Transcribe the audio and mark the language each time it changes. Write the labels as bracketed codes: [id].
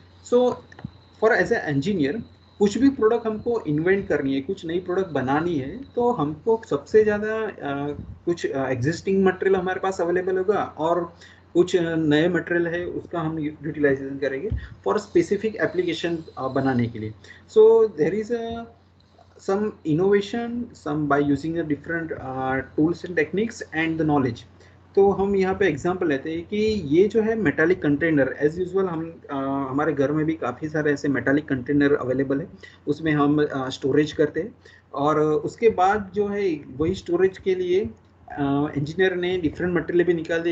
[hi] So for as a engineer कुछ भी product हमको इन्वेंट करनी है, कुछ नई प्रोडक्ट बनानी है, तो हमको सबसे ज़्यादा कुछ एग्जिस्टिंग मटेरियल हमारे पास अवेलेबल होगा और कुछ नए मटेरियल है उसका हम यूटिलाइजेशन करेंगे फॉर स्पेसिफिक एप्लीकेशन बनाने के लिए। [en] So there is a some innovation, some by using the different tools and techniques and the knowledge। [hi] तो हम यहाँ पे एग्जांपल लेते हैं कि ये जो है मेटालिक कंटेनर, एज यूजुअल हम हमारे घर में भी काफ़ी सारे ऐसे मेटालिक कंटेनर अवेलेबल है, उसमें हम स्टोरेज करते हैं। और उसके बाद जो है वही स्टोरेज के लिए इंजीनियर ने डिफरेंट मटेरियल भी निकाल दिए।